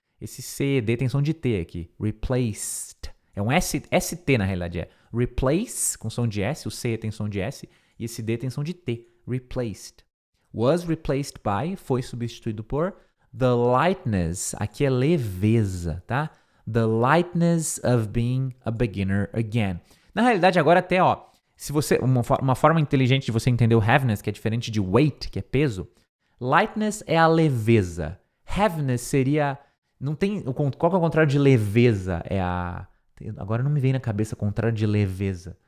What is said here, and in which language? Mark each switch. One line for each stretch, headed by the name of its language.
Portuguese: Esse C, D tem som de T aqui, replaced. É um ST na realidade, é replace, com som de S, o C tem som de S, e esse D tem som de T, replaced.
English: Was replaced by,
Portuguese: foi substituído por,
English: the lightness,
Portuguese: aqui é leveza, tá?
English: The lightness of being a beginner again.
Portuguese: Na realidade, agora até, se você, uma forma inteligente de você entender o heaviness, que é diferente de weight, que é peso, lightness é a leveza. Heaviness seria, não tem, qual que é o contrário de leveza? Agora não me vem na cabeça o contrário de leveza.